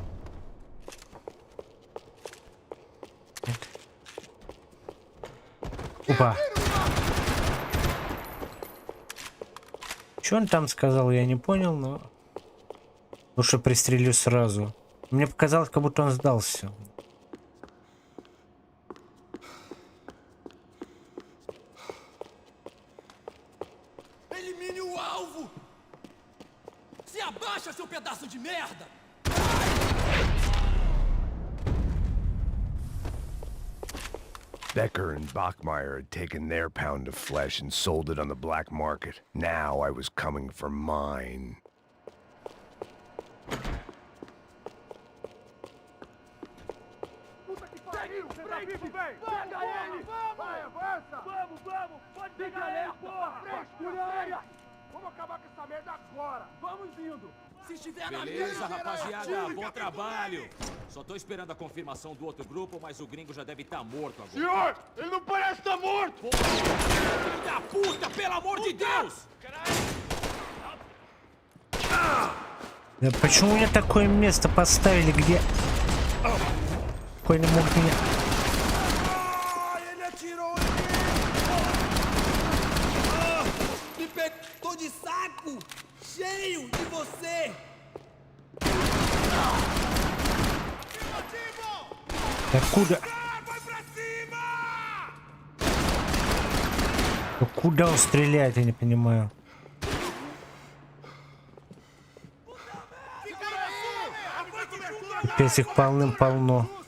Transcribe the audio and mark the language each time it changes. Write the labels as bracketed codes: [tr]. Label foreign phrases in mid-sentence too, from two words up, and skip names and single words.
[ru] Опа. Что он там сказал, я не понял, но лучше пристрелю сразу. Мне показалось, как будто он сдался. [pt] Seu pedaço de merda! [en] Becker and Bachmeyer had taken their pound of flesh and sold it on the black market. Now I was coming for mine. [pt] Puta que pariu! Você tá vivo, velho? Pega ele! Vai, avança! Vamos! Pode pegar ele, porra! Vamos acabar com essa merda agora! Vamos indo! Se estiver na Beleza, rapaziada, bom trabalho. Só tô esperando a confirmação do outro grupo, mas o gringo já deve estar morto agora. Senhor, ele não parece estar morto! Filho da puta, pelo amor de Deus! [ru] Да почему мне такое место поставили, где... Какой не мог меня... [pt] Ele atirou em mim! Tô de saco cheio de você! [ru] Откуда? Куда он стреляет, я не понимаю. Опять их полным-полно.